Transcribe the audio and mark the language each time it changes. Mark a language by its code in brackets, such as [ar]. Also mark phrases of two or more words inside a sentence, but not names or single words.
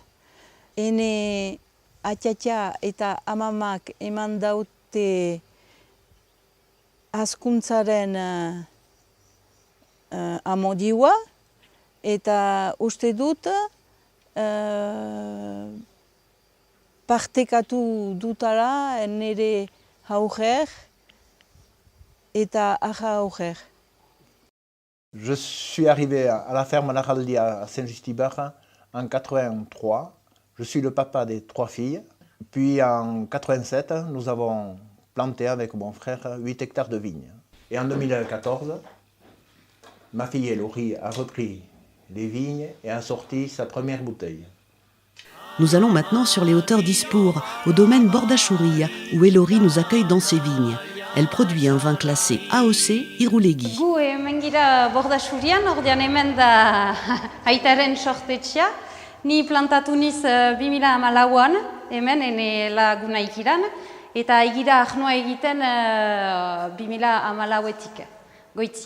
[eu] Ene atxatxa eta amamak eman daute hazkuntzaren amodioa, eta uste dut partekatu dutala nire haurrer eta aja haurrer. [fr] Je suis arrivé à la ferme Laraldia à Saint-Just-Ibar en 83. Je suis le papa des 3 filles. Puis en 87, nous avons planté avec mon frère 8 hectares de vignes. Et en 2014, ma fille Elori a repris les vignes et a sorti sa première bouteille. Nous allons maintenant sur les hauteurs d'Ispour, au domaine Bordachouria, où Elori nous accueille dans ses vignes. Elle produit un vin classé AOC Irulegi. [eu] Gu hemen gira Bordachurian, ordean hemen da aitaren sortetxea. Ni plantatu niz 2014an, hemen ene laguna ikiran, eta egira ahnoa egiten 2014etik, goitzi.